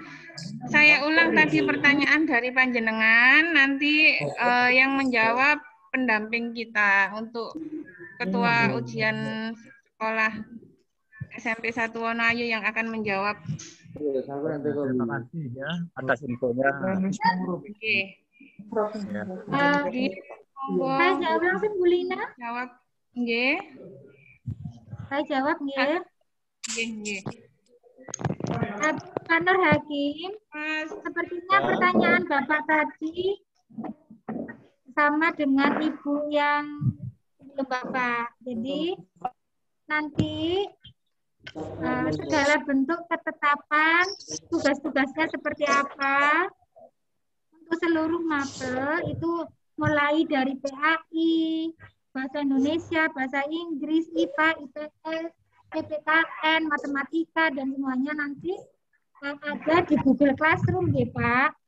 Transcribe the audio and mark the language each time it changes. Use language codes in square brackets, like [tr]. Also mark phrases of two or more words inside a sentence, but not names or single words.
[id] Saya ulang tadi pertanyaan dari panjenengan, nanti yang menjawab pendamping kita untuk ketua ujian sekolah SMP 1 Wonoayu yang akan menjawab. Terima kasih ya atas infonya. Oke. Ya. Jadi, Saya jawab langsung Bu Lina. jawab nggih. Saya jawab nggih. Nggih. Pak Nur Hakim, sepertinya pertanyaan Bapak tadi sama dengan Ibu yang belum Bapak. Jadi nanti segala bentuk ketetapan tugas-tugasnya seperti apa untuk seluruh mapel itu mulai dari PAI, Bahasa Indonesia, Bahasa Inggris, IPA, IPS, PPKN, Matematika, dan semuanya nanti ada di Google Classroom, ya Pak.